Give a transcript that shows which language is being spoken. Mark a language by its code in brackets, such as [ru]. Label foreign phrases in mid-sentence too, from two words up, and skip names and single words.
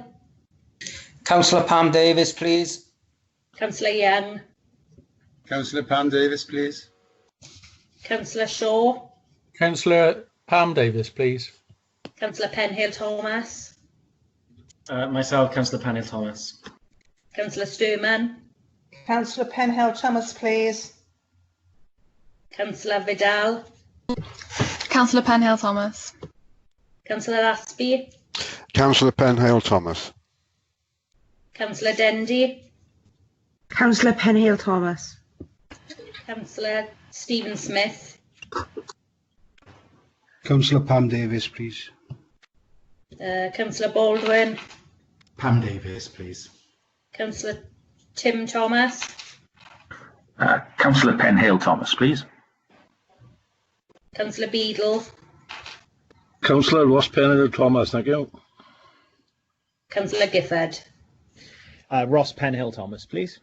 [en] Councillor Pam Davis, please. Councillor Young. Councillor Pam Davis, please. Councillor Shaw. Councillor Pam Davis, please. Councillor Penhale Thomas. Myself, Councillor Penhale Thomas. Councillor Sturman. Councillor Penhale Thomas, please. Councillor Vidal. Councillor Penhale Thomas. Councillor Aspey. Councillor Penhale Thomas. Councillor Dendy. Councillor Penhale Thomas. Councillor Stephen Smith. Councillor Pam Davis, please. Councillor Baldwin. Pam Davis, please. Councillor Tim Thomas. Councillor Penhale Thomas, please. Councillor Beadle. Councillor Ross Penhale Thomas, thank you. Councillor Gifford. Ross Penhale Thomas, please.